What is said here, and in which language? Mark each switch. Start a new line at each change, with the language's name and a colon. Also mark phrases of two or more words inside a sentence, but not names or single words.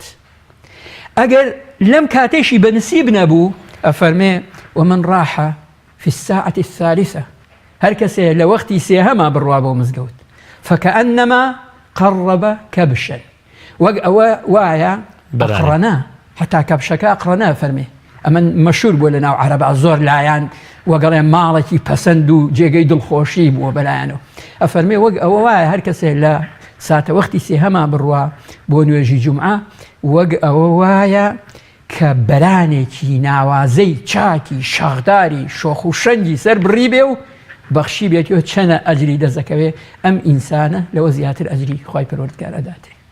Central Kurdish: ئەگەر لەم کاتێشی بەنسیب نەبوو ئەفەرمێ
Arabic: ومن راح في الساعة الثالثة
Central Kurdish: هەر کەسێ لە وەختی سێهەما بڕوا بۆ مزگەوت
Arabic: فكأنما قرب كبشا
Central Kurdish: وەک ئەوە وایە ئەقڕەنا حتا کەبشەکە ئەقڕەنا فەرمێ ئەمە مەشهور بووە لە ناو عەرەبا زۆر لایەن وەگەڵێ ماڵێکی پەسەند و جێگەی دڵخۆشی بووە بەلایەنەوە ئەفەرمێ وەک ئەوە وایە هەر کەسێ لە ساتە وەختی سێهەما بڕوا بۆ نوێژی جومعە وەک ئەوە وایە کە بەرانێکی ناوازەی چاکی شاخداری شۆخ و شەنگی سەر بڕی بێ و بەخشی بێتەوە چەنە ئەجری دەزەکەوێ ئەم ئینسانە لەوە زیاتر ئەجری خوای پەروەردگار ئەداتێ.